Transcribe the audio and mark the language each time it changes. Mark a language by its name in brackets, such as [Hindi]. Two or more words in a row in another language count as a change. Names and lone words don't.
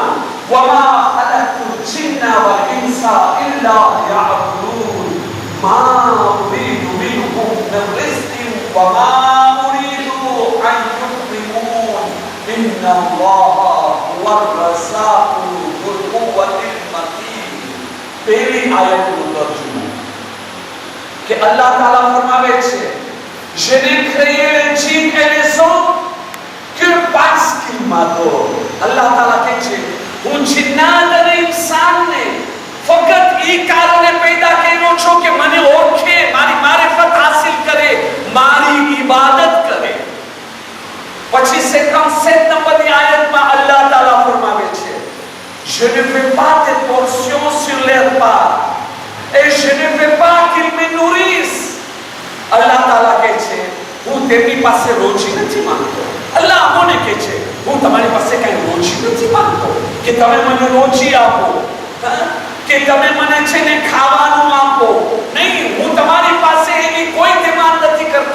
[Arabic] وما خلقت الجن والإنس إلا ليعبدون ما أريد منهم من رزق وما أريد أن يطعمون إن الله هو الرزاق ذو القوة المتين. [Gujarati] પહેલી આયતનું તર્જુમો કે અલ્લાહ તાલા ફરમાવે છે, જેને [French] créé le djinn et les hommes que parce qu'il m'adore. [Gujarati] અલ્લાહ તાલા કહે છે, હું જિન્નાત અને ઇન્સાનને ફક્ત એ કારણે પેદા કર્યો છું કે મને ઓળખે, મારી મારિફત હાસિલ કરે, મારી ઇબાદત કરે. પછી 57 નંબરની આયતમાં અલ્લાહ તાલા ફરમાવે છે, [French] je ne fais pas de portion sur leur part et je ne veux pas qu'ils me nourrissent. [Gujarati] અલ્લાહ તાલા કહે છે, હું તેમની પાસે રોજી નથી માંગતો. અલ્લાહ અમોને કહે છે, હું તમારી પાસે કઈ રોજી નથી માંગતો કે તમે મને રોજી આપો, કે તમે મને છે ને ખાવાનું આપો. નહીં, હું તમારી પાસે એની કોઈ ડિમાન્ડ નથી કરતો.